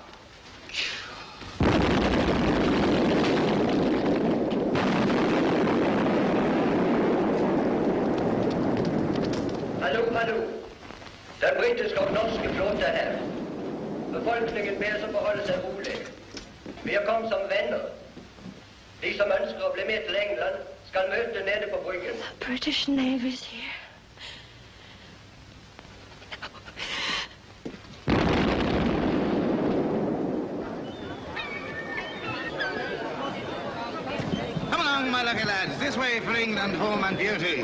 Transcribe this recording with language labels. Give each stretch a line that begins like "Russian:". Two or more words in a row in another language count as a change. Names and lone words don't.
Norwegian: Hallo, hallo. Den britiske og norske flåte her. Befolkningen ber som forholde seg rolig. Vi har kommet som venner. De som ønsker å bli med til England, skal møte nede på bryggen.
English: The British Navy's here. My lucky lads, this way for England, home and beauty.